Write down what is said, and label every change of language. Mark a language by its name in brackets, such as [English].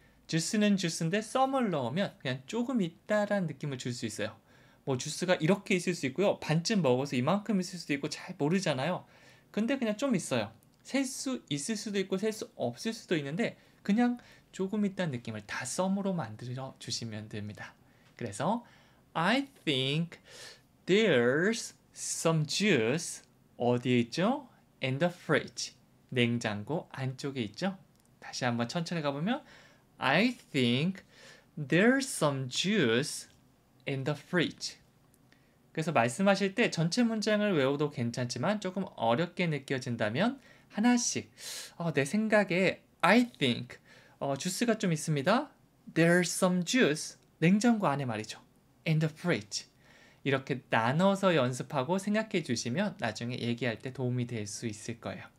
[Korean] 주스는 주스인데 some을 넣으면 그냥 조금 있다라는 느낌을 줄 수 있어요. 뭐 주스가 이렇게 있을 수 있고요. 반쯤 먹어서 이만큼 있을 수도 있고 잘 모르잖아요. 근데 그냥 좀 있어요. 셀 수 있을 수도 있고 셀 수 없을 수도 있는데 그냥 조금 있다는 느낌을 다 some으로 만들어 주시면 됩니다. 그래서 [English] I think there's some juice [Korean] 어디에 있죠? [English] In the fridge. [Korean] 냉장고 안쪽에 있죠? 다시 한번 천천히 가보면 [English] I think there's some juice in the fridge. [Korean] 그래서 말씀하실 때 전체 문장을 외워도 괜찮지만 조금 어렵게 느껴진다면 하나씩 내 생각에 [English] I think [Korean] 주스가 좀 있습니다. [English] There's some juice. [Korean] 냉장고 안에 말이죠. [English] In the fridge. [Korean] 이렇게 나눠서 연습하고 생각해 주시면 나중에 얘기할 때 도움이 될 수 있을 거예요.